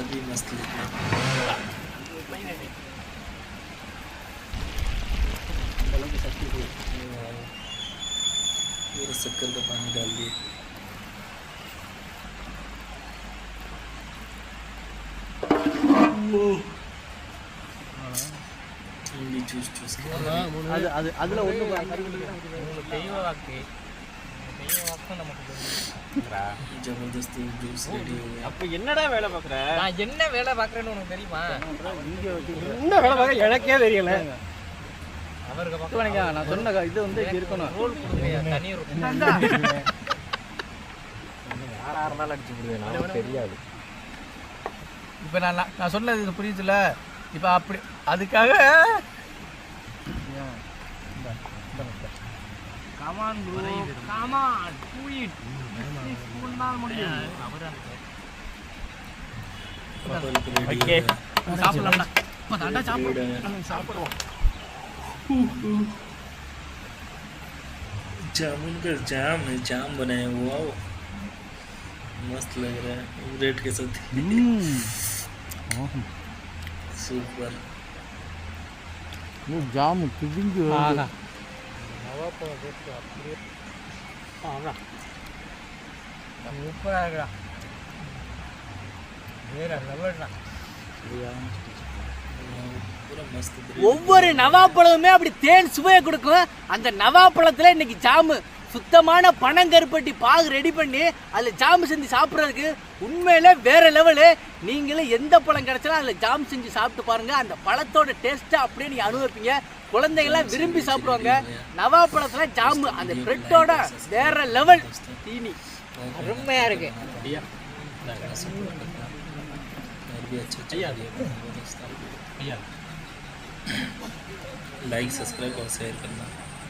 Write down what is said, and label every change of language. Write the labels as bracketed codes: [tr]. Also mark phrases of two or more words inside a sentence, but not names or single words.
[hi] मस्त लिखना पूरा शक्कर का पानी डाल दिए चूस चूस [ta] அது அது அதில் ஒன்று தெய்வ வாக்கு நமக்கு [hi] जबरदस्त जूस रेडी हो गया [ta] அப்போ என்னடா வேலை பார்க்குற? நான் என்ன வேலை பார்க்குறேன்னு உனக்கு தெரியுமா? என்ன வேலை பார்க்க எனக்கே தெரியல. அவருக்கு நான் சொன்ன இது வந்து இங்க இருக்கணும். ரோல் கொடுங்க தனி ரோல் யாராக இருந்தாலும் அடிச்சு விடுவேன், நமக்கு தெரியாது. இப்போ நான் சொன்னது இது புரியுதுல்ல? இப்போ அப்படி அதுக்காக [en] Come on bro, come on do it. [ta] முடியும். ओके சாப்பிடலாம்டா. சாப்பிடுவோம். [hi] जामुन का जाम है, जाम बनाया हुआ वो मस्त लग रहा है ब्रेड के साथ सुपर [ta] ஜாமு திவிஞ்சு சூப்பராக இருக்குடா. வேற லெவல்டா. [hi] पूरा मस्त [ta] ஒவ்வொரு நவாப்பழமுமே அப்படி தேன் சுவையை கொடுக்கும். அந்த நவாப்பழத்தில் இன்னைக்கு ஜாமு சுத்தமான பனங்கருப்பட்டி பாகு ரெடி பண்ணி அதில் ஜாமு செஞ்சு சாப்பிட்றதுக்கு உண்மையிலே வேற லெவலு. நீங்களும் எந்த பழம் கிடைச்சாலும் அதில் ஜாம் செஞ்சு சாப்பிட்டு பாருங்க. அந்த பழத்தோட டேஸ்ட்டை அப்படியே நீங்கள் அனுபவிப்பீங்க. குழந்தைகள்லாம் விரும்பி சாப்பிடுவாங்க. நவாப்பழத்தில் ஜாமு அந்த பிரெட்டோட வேற லெவல் தீனி அருமையாக இருக்கு. [hi] भी अच्छा [en] like subscribe [hi] और शेयर करना।